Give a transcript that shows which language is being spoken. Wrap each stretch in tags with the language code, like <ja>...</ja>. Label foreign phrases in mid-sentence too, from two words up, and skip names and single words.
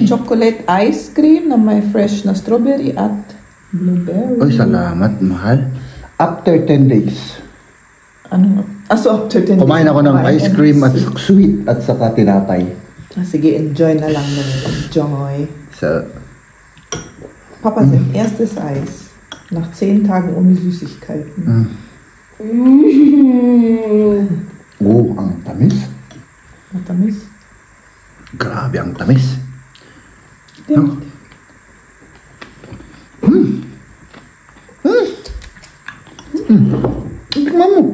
<en>Chocolate ice cream</en> <tl>na may fresh na strawberry at blueberry. Oy, salamat, mahal.</tl> <en>After 10 days.</en> <tl>Ano? So</tl> <en>after 10 days.</en> <tl>Kumain ako ng ice cream at sweet at saka tinapay. Sige, enjoy na lang nun. Enjoy. So,</tl> <de>Papa, sein erstes Eis. Nach 10 Tagen ohne Süßigkeiten.</de> <tl>ang tamis. Matamis. Grabe ang tamis.</tl> <en>Yeah.</en> <tl>No? Tingnan mo.</tl>